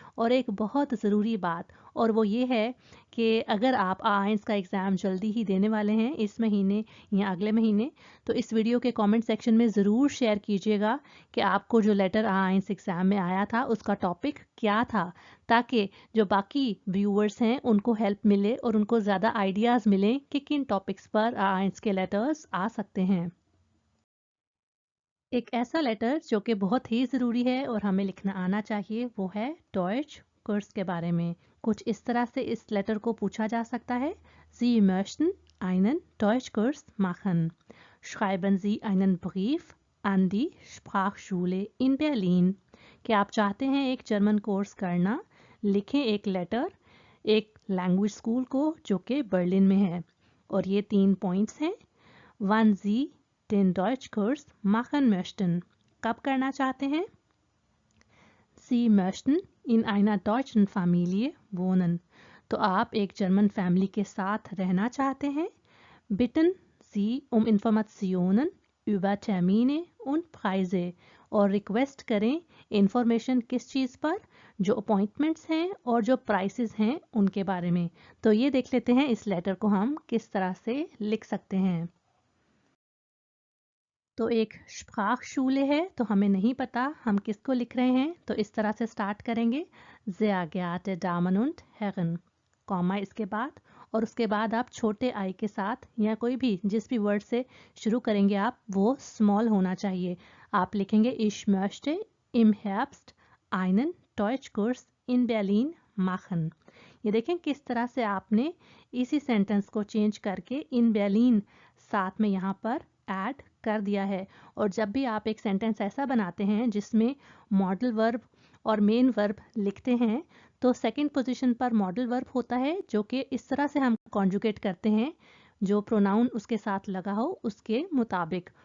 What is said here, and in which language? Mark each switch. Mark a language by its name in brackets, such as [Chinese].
[Hindi] और एक बहुत ज़रूरी बात और वो ये है कि अगर आप आइंस का एग्ज़ाम जल्दी ही देने वाले हैं इस महीने या अगले महीने, तो इस वीडियो के कमेंट सेक्शन में ज़रूर शेयर कीजिएगा कि आपको जो लेटर आइंस एग्ज़ाम में आया था उसका टॉपिक क्या था, ताकि जो बाकी व्यूअर्स हैं उनको हेल्प मिले और उनको ज़्यादा आइडियाज़ मिलें कि किन टॉपिक्स पर आइंस के लेटर्स आ सकते हैं। एक ऐसा लेटर जो कि बहुत ही ज़रूरी है और हमें लिखना आना चाहिए वो है डॉयच कोर्स के बारे में। कुछ इस तरह से इस लेटर को पूछा जा सकता है। [German] Sie möchten einen Deutschkurs machen. Schreiben Sie einen Brief an die Sprachschule in Berlin. [Hindi] कि आप चाहते हैं एक जर्मन कोर्स करना, लिखें एक लेटर एक लैंग्वेज स्कूल को जो कि बर्लिन में है। और ये 3 पॉइंट्स हैं। [German] wann Sie den Deutschkurs machen möchten. [Hindi] कब करना चाहते हैं? [German] Sie möchten in einer deutschen Familie wohnen. [Hindi] तो आप एक जर्मन फैमिली के साथ रहना चाहते हैं। [German] Bitten Sie um Informationen über Termine und Preise. [Hindi] और रिक्वेस्ट करें इंफॉर्मेशन किस चीज़ पर, जो अपॉइंटमेंट्स हैं और जो प्राइसेस हैं उनके बारे में। तो ये देख लेते हैं इस लेटर को हम किस तरह से लिख सकते हैं। तो एक स्प्राखशूले है तो हमें नहीं पता हम किसको लिख रहे हैं, तो इस तरह से स्टार्ट करेंगे [German] sehr geehrte Damen und Herren, [Hindi] comma इसके बाद। और उसके बाद आप छोटे आई के साथ या कोई भी जिस भी वर्ड से शुरू करेंगे आप वो स्मॉल होना चाहिए। आप लिखेंगे [German] ich möchte im Herbst einen Deutschkurs in Berlin machen। [Hindi] ये देखें किस तरह से आपने इसी सेंटेंस को चेंज करके इन berlin साथ में यहाँ पर ऐड कर दिया है। और जब भी आप एक सेंटेंस ऐसा बनाते हैं जिसमें मॉडल वर्ब और मेन वर्ब लिखते हैं तो सेकंड पोजीशन पर मॉडल वर्ब होता है जो कि इस तरह से हम कॉन्जुगेट करते हैं जो प्रोनाउन उसके साथ लगा हो उसके मुताबिक।